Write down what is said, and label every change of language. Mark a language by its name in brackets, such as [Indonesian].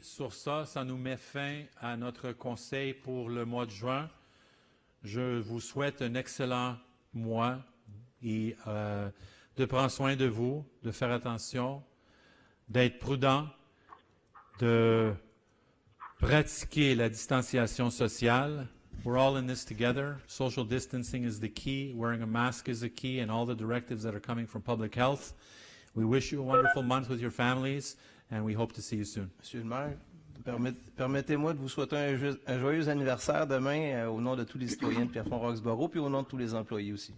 [French] Sur ça, ça nous met fin à notre conseil pour le mois de juin. Je vous souhaite un excellent mois et de prendre soin de vous, de faire attention, d'être prudent, de pratiquer la distanciation sociale. [English] We're all in this together. Social distancing is the key. Wearing a mask is the key, and all the directives that are coming from public health. We wish you a wonderful month with your families, and we hope to see you soon. [French] Monsieur le maire, permettez-moi de vous souhaiter un joyeux anniversaire demain au nom de tous les citoyens de Pierrefonds-Roxboro, puis au nom de tous les employés aussi.